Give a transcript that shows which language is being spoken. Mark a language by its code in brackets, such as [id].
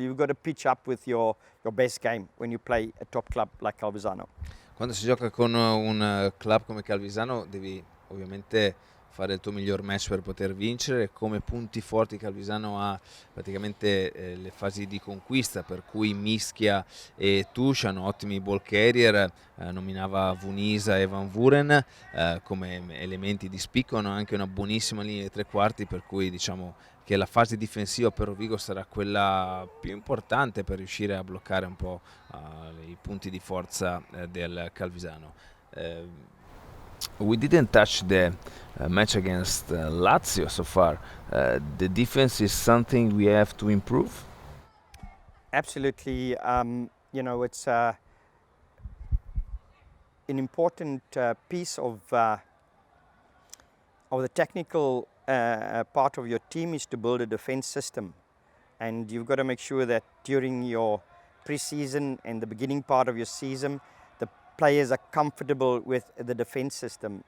[en] You've got to pitch up with your best game when you play a top club like Calvisano. [it] Quando si gioca con un club come Calvisano devi ovviamente fare il tuo miglior match per poter vincere. Come punti forti Calvisano ha praticamente le fasi di conquista, per cui Mischia e Tush hanno ottimi ball carrier, nominava Vunisa e Van Vuren come elementi di spicco, hanno anche una buonissima linea di tre quarti, per cui diciamo che la fase difensiva per Rovigo sarà quella più importante per riuscire a bloccare un po' i punti di forza del Calvisano. [en] We didn't touch the match against Lazio so far. The defense is something we have to improve? Absolutely. You know, it's an important piece of the technical part of your team is to build a defense system, and you've got to make sure that during your pre-season and the beginning part of your season the players are comfortable with the defense system.